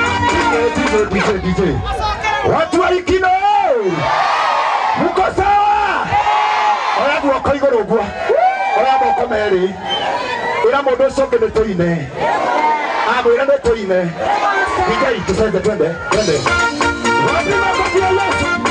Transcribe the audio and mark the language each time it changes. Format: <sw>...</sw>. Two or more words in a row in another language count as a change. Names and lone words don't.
<sw>D J, D J, D J. Watu wa Ikino, mko sawa?</sw> <ki>Oya guoko igũrũ ũguo. Oya moko merĩ. Ĩra mũndũ ũcio ũngĩ nĩ tũine. Amwĩra nĩ tũine. D J, tũcenje twende, twende.</ki> <sw>Wapi makofi ya Yesu?</sw>